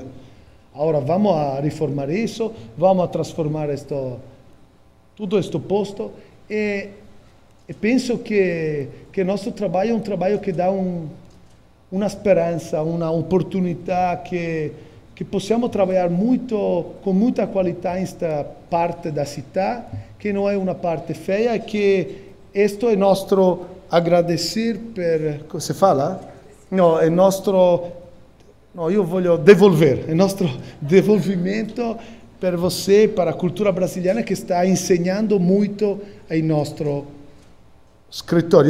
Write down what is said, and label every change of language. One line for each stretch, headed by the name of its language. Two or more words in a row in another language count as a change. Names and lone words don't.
Portuguese: Agora vamos a reformar isso, vamos a transformar todo este posto, e penso que nosso trabalho é um trabalho que dá uma esperança, uma oportunidade que possamos trabalhar com muita qualidade nesta parte da cidade, que não é uma parte feia, que isto é nosso agradecer per...
Italian: Come si fala? No, è nostro... No, io voglio devolver, è nostro devolvimento per você,
Portuguese: para a cultura brasiliana, que está ensinando muito em nosso escritório.